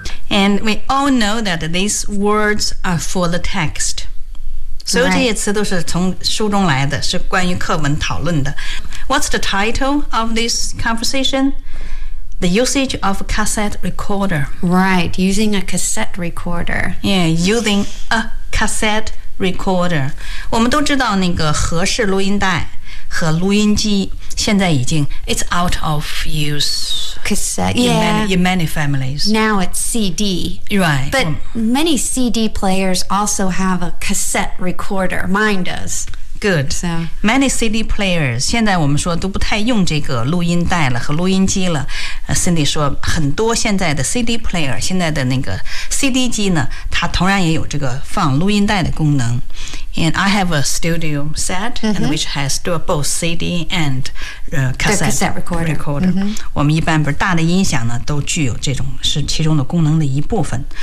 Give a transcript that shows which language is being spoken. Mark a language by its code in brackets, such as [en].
[en] And we all know that these words are for the text. [zh] 所有这些词都是从书中来的，是关于课文讨论的。 [en] What's the title of this conversation? The usage of a cassette recorder. Right, using a cassette recorder. Yeah, using a cassette recorder. [zh] 我们都知道那个盒式录音带和录音机现在已经 [en] it's out of use. Cassette, in many families. Now it's CD. Right. But many CD players also have a cassette recorder. Mine does. Good. So, many CD players, [zh] 现在我们说都不太用这个录音带了和录音机了。 Cindy 说很多现在的 CD player, 现在的那个 CD 机呢它同样也有这个放录音带的功能。 [en] And I have a studio set,、mm-hmm. and which has both CD and cassette recorder. Recorder.、Mm-hmm. [zh] 我们一般不是大的音响呢都具有这种是其中的功能的一部分。